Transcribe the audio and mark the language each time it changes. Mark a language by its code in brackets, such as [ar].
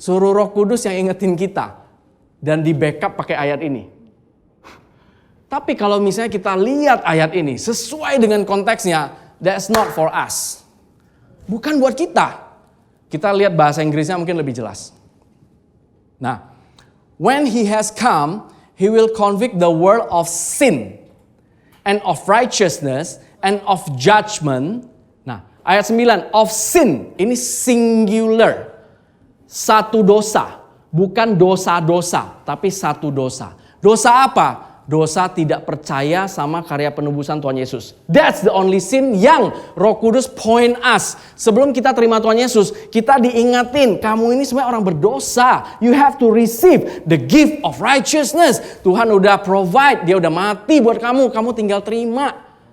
[id] Suruh Roh Kudus yang ingetin kita. Dan di backup pakai ayat ini. Tapi kalau misalnya kita lihat ayat ini sesuai dengan konteksnya, [en] that's not for us. [id] Bukan buat kita. Kita lihat bahasa Inggrisnya mungkin lebih jelas. [en] Nah, when he has come, he will convict the world of sin and of righteousness and of judgment. [id] Nah, ayat 9, of sin, ini singular. Satu dosa, bukan dosa-dosa, tapi satu dosa. Dosa apa? Dosa tidak percaya sama karya penebusan Tuhan Yesus. [en] That's the only sin yang Roh Kudus point us. [id] Sebelum kita terima Tuhan Yesus, kita diingatin, kamu ini sebenarnya orang berdosa. [en] You have to receive the gift of righteousness. [id] Tuhan udah provide, dia udah mati buat kamu tinggal terima.